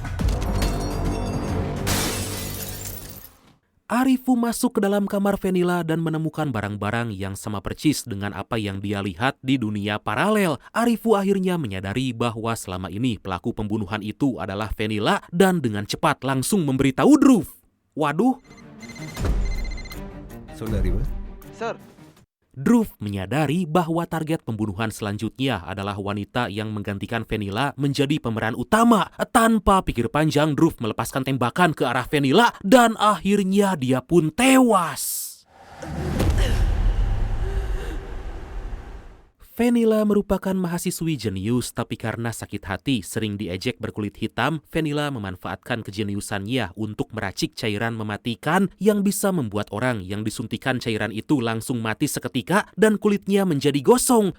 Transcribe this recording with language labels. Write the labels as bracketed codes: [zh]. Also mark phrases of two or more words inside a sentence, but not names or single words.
[id] Arifu masuk ke dalam kamar Fenila dan menemukan barang-barang yang sama persis dengan apa yang dia lihat di dunia paralel. Arifu akhirnya menyadari bahwa selama ini pelaku pembunuhan itu adalah Fenila dan dengan cepat langsung memberitahu Dhruv. Waduh. [ta] சொல்லு அறிவு. [id] Dhruv menyadari bahwa target pembunuhan selanjutnya adalah wanita yang menggantikan Fenila menjadi pemeran utama. Tanpa pikir panjang, Dhruv melepaskan tembakan ke arah Fenila dan akhirnya dia pun tewas. Fenila merupakan mahasiswi jenius, tapi karena sakit hati sering diejek berkulit hitam, Fenila memanfaatkan kejeniusannya untuk meracik cairan mematikan yang bisa membuat orang yang disuntikan cairan itu langsung mati seketika dan kulitnya menjadi gosong.